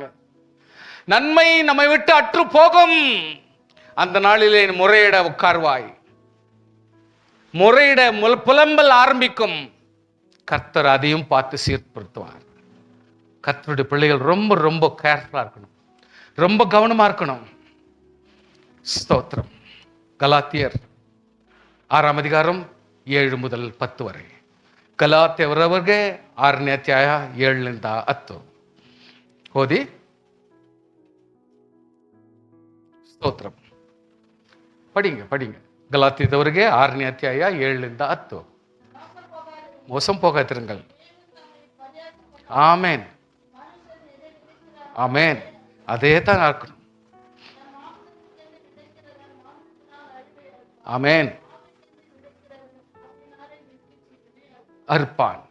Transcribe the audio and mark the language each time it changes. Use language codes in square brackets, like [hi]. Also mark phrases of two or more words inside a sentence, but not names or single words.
[ta] நன்மை நம்மை விட்டு அற்று போகும், அந்த நாளிலே முறையிட உட்கார்வாய், முறையிட புலம்பல் ஆரம்பிக்கும். கர்த்தர் அதையும் பார்த்து சீர்படுத்துவார். கர்த்தருடைய பிள்ளைகள் ரொம்ப ரொம்ப கேர்ஃபுல்லா இருக்கணும், ரொம்ப கவனமா இருக்கணும். ஸ்தோத்திரம். கலாத்தியர் 6 அதிகாரம் 7 முதல் 10 ವರೆ. [kn] ಗಲಾತ್ಯರವರೆಗೆ 6ನೇ ಅಧ್ಯಾಯ 7ರಿಂದ 10 ಓದಿ. ಸ್ತೋತ್ರಂ. படிங்க. கலாத்தியரவರೆಗೆ 6ನೇ ಅಧ್ಯಾಯ 7ರಿಂದ 10. [ta] மோசம் போகாதிருங்கள். ஆமென், ஆமென். அதே தான் இருக்கணும். ஆமென். அறுப்பான்.